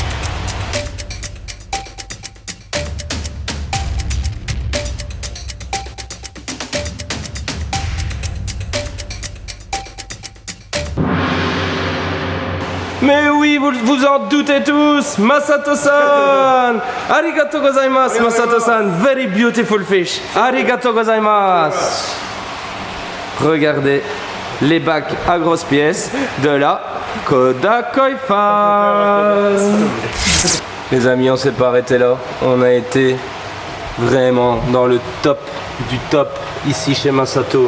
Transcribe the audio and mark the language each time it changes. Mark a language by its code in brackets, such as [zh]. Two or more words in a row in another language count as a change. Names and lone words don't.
[fr] Mais oui, vous en doutez tous, Masato-san. [ja] ありがとうございます, Masato-san. [en] Very beautiful fish. [ja] ありがとうございます. [fr] Regardez les bacs à grosses pièces de la Koda Koi Farm. Les amis, on s'est pas arrêté là. On a été Vraiment dans le top du top ici chez Masato.